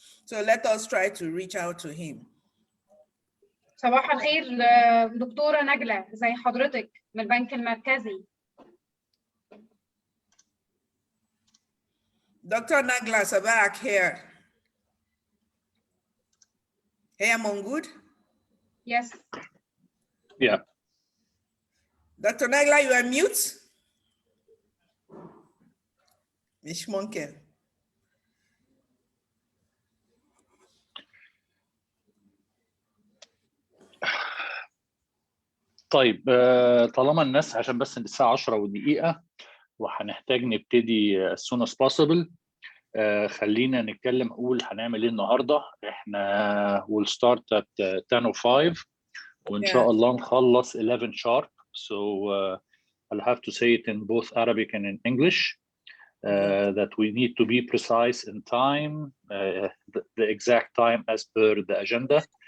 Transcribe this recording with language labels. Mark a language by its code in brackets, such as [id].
[en] So let us try to reach out to him. [ar] صباح الخير دكتورة نجلة زي حضرتك من البنك المركزي. [en] Dr. Nagla Sabak here. Hey, I'm good? Yes. Yeah. Dr. Nagla, you are mute? [ar] مش ممكن. طيب طالما الناس عشان بس الساعة 10 ودقيقة وهنحتاج نبتدي [en] as soon as possible. [ar] خلينا نتكلم نقول هنعمل ايه النهارده. احنا [en] we'll start at 10:05 [ar] وان شاء الله نخلص 11 [en] sharp. So I'll have to say it in both Arabic and in English. That we need to be precise in time, the exact time as per the agenda.